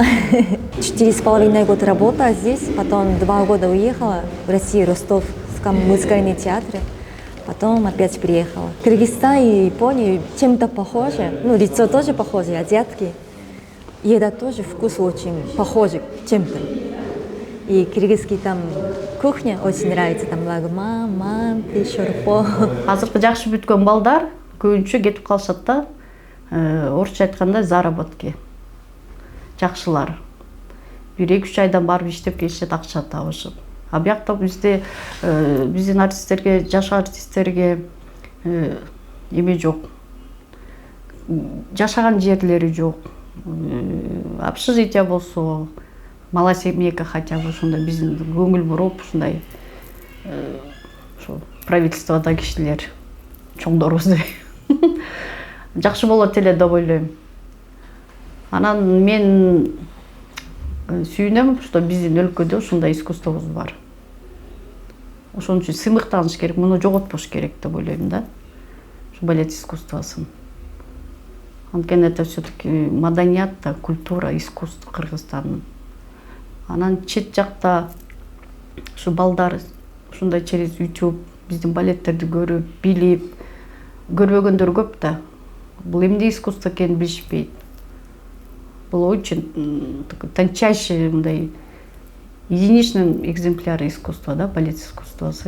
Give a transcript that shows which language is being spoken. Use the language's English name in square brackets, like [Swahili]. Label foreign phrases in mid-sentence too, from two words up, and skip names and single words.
[Russian] 4,5 года работала здесь, потом 2 года уехала в Россию, в Ростовском музыкальном театре. Потом опять приехала. Кыргызстан и Япония чем-то похожи. Ну, лицо тоже похоже, азиатский. Еда тоже, вкус очень похожий чем-то. И кыргызский там кухня очень нравится. Там лагма, манты, шорпо. [Kyrgyz] Азыркы жакшы бүткөн балдар көбүнчө кетип калышат да. Орусча айтканда заработки. Жакшылар. 1-2 айдан барып иштеп келишет, акча табышып. А биякта бизде биздин артисттерге, жаш артисттерге эме жок. Жашаган жерлери жок. Общежитие болсо, [Russian] мала семейка хотя бы [Kyrgyz] ушундай биздин көңүл буруп ушундай ошо правительстводо кишилер чоңдорубуздай жакшы болот эле деп ойлойм. Анан мен сүйүнөм, что биздин өлкөдө ушундай искусствобуз бар. Ошон үчүн сыймыктаныш керек, муну жоготпош керек деп ойлойм да. Ушу балет искусствосын. Анткени [Russian] это все-таки [Kyrgyz] маданият, [Russian] культура, искусство [Kyrgyz] Кыргызстандын. Анан чет жакта ушу балдар ушундай через YouTube биздин балеттерди көрүп, билип, көрбөгөндөр көп да. Бул эмне искусство экенин билишпейт. Бул [Russian] очень тончайший [Kyrgyz] мындай [Russian] единичный экземпляр искусства, [Kyrgyz] да, балет искусствосы.